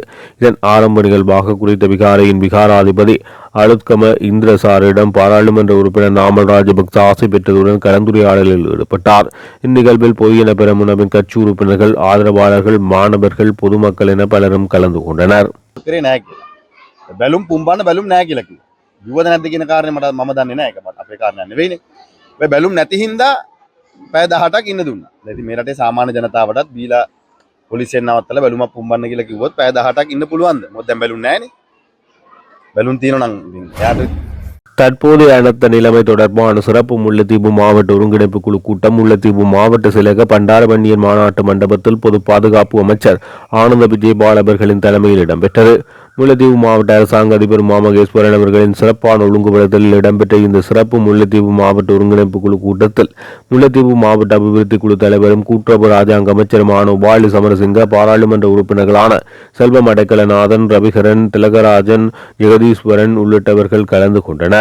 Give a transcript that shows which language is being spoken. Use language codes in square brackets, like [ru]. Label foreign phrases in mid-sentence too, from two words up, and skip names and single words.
[ta] இதன் ஆரம்ப நிகழ்வாக குறித்த விகாரையின் விகாராதிபதி அலுத்கம இந்திரசாரிடம் பாராளுமன்ற உறுப்பினர் நாமல் ராஜபக்ச ஆசை பெற்றதுடன் கலந்துரையாடலில் ஈடுபட்டார். இந்நிகழ்வில் பொய்யென பெரமுனவின் கட்சி உறுப்பினர்கள், ஆதரவாளர்கள், மாணவர்கள், பொதுமக்கள் என பலரும் கலந்து கொண்டனர். [si] බැලුම් පුම්බන්න බැලුම් නෑ කියලා කිව්වා. කිව්වද නැද්ද කියන කාරණේ මම දන්නේ නෑ. ඒක අපේ කාරණයක් නෙවෙයිනේ. ඔය බැලුම් නැති හින්දා පැය 18ක් ඉන්න දුන්නා. ඉතින් මේ රටේ සාමාන්‍ය ජනතාවටත් බීලා පොලිසියෙන් නවත්තලා බැලුමක් පුම්බන්න කියලා කිව්වොත් පැය 18ක් ඉන්න පුළුවන්ද? මොකද දැන් බැලුම් නෑනේ. බැලුම් තියෙනවා නම් ඉතින් එයාට [ta] தற்போதைய அனர்த்த நிலைமை தொடர்பான சிறப்பு முல்லைத்தீவு மாவட்ட ஒருங்கிணைப்பு குழு கூட்டம் முல்லைத்தீவு மாவட்ட செயலக பண்டாரவன்னியன் மாநாட்டு மண்டபத்தில் பொது பாதுகாப்பு அமைச்சர் ஆனந்த விஜயபால் அவர்களின் தலைமையில் இடம்பெற்றது. முல்லைத்தீவு மாவட்ட அரசாங்க அதிபர் மாமகேஸ்வரன் அவர்களின் சிறப்பான ஒழுங்குபடுத்தலில் இடம்பெற்ற இந்த சிறப்பு முல்லைத்தீவு மாவட்ட ஒருங்கிணைப்பு குழு கூட்டத்தில் முல்லைத்தீவு மாவட்ட அபிவிருத்தி குழு தலைவரும் கூட்டுறவு ராஜாங்க அமைச்சருமான உபாலி சமரசிங்க, பாராளுமன்ற உறுப்பினர்களான செல்வம் அடைக்கலநாதன், ரவிகரன், திலகராஜன், ஜெகதீஸ்வரன் உள்ளிட்டவர்கள் கலந்து கொண்டனர்.